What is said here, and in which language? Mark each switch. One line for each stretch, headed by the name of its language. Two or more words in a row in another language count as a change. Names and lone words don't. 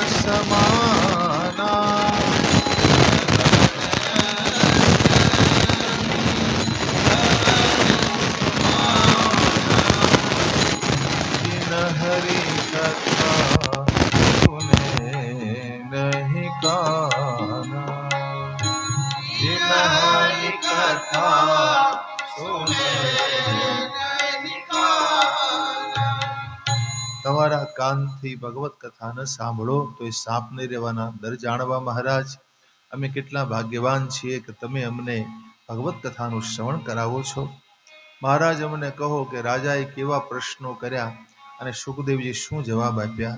Awadhi: समाना, जिन हरि कथा सुने नहीं काना, जिन हरि कथा सुने.
Gujarati: તમારા કાનથી ભગવત કથા ન સાંભળો તો એ સાપને રહેવાના દર જાણવા. મહારાજ, અમે કેટલા ભાગ્યવાન છીએ કે તમે અમને ભગવત કથાનું શ્રવણ કરાવો છો. મહારાજ, અમને કહો કે રાજાએ કેવા પ્રશ્નો કર્યા અને સુખદેવજી શું જવાબ આપ્યા.